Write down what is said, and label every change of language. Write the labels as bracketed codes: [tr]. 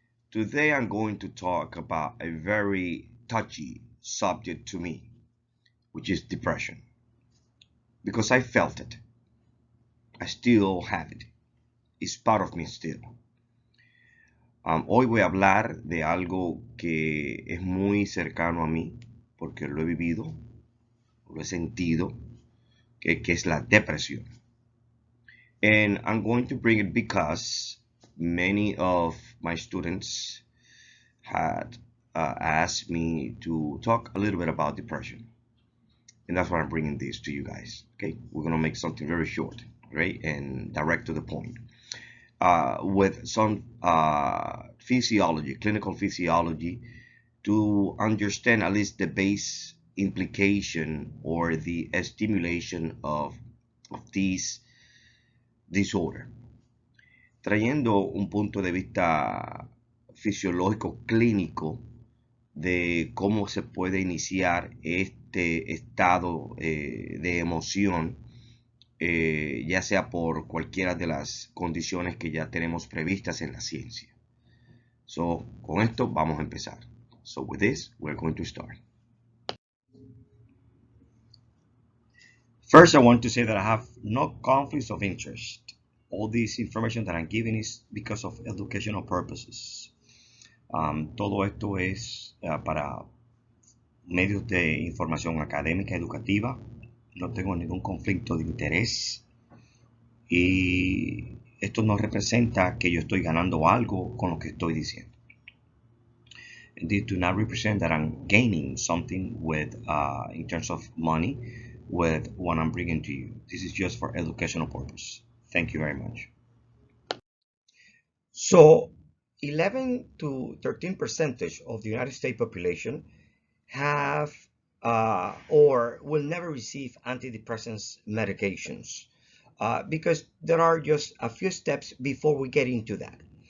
[en] Today I'm going to talk about a very touchy subject to me, which is depression. Because I felt it, I still have it, it's part of me still. [es] Hoy voy a hablar de algo que es muy cercano a mí, porque lo he vivido, lo he sentido, que es la depresión. [en] And I'm going to bring it because many of my students had asked me to talk a little bit about depression. And that's why I'm bringing this to you guys. Okay, we're going to make something very short, right, and direct to the point. With some physiology, clinical physiology, to understand at least the base implication or the stimulation of this disorder. [es] Trayendo un punto de vista fisiológico clínico de cómo se puede iniciar este estado de emoción, ya sea por cualquiera de las condiciones que ya tenemos previstas en la ciencia. So, con esto vamos a empezar. [en] So, with this, we're going to start. First, I want to say that I have no conflicts of interest. All this information that I'm giving is because of educational purposes. [es] Todo esto es para medios de información académica educativa. No tengo ningún conflicto de interés y esto no representa que yo estoy ganando algo con lo que estoy diciendo. [en] They do not represent that I'm gaining something with in terms of money with what I'm bringing to you. This is just for educational purpose. Thank you very much. So 11 to 13% of the United States population have or will never receive antidepressants medications because there are just a few steps before we get into that.